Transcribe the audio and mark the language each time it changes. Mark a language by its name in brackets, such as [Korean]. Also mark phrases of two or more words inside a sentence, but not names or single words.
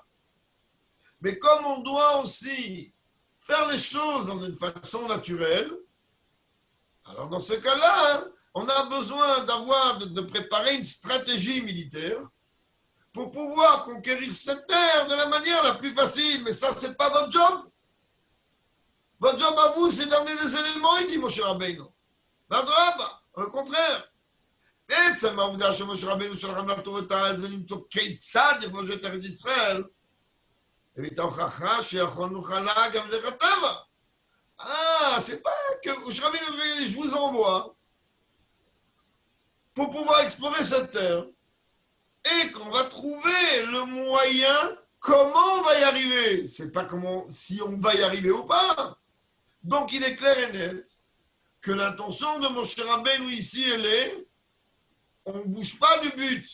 [French] Mais comme on doit aussi faire les choses d'une façon naturelle, alors dans ce cas-là, on a besoin de préparer une stratégie militaire pour pouvoir conquérir cette terre de la manière la plus facile. Mais ça, c'est pas votre job. Votre job à vous, c'est d'amener des éléments, il dit Moshe Rabbeinu. Au contraire. [Hebrew] בעצם העובדה שמשה רבנו שלחם לתור את הארץ ולמצוא כיצד יכבוש את ארץ ישראל, הביא ההוכחה שיכול נוכל גם דרך הטבע. [French] C'est pas que Moshe Rabbeinu, je vous envoie pour pouvoir explorer cette terre et qu'on va trouver le moyen comment on va y arriver. C'est pas comment si on va y arriver ou pas. Donc il est clair et net que l'intention de Moshe Rabbeinu ici, elle est on ne bouge pas du but.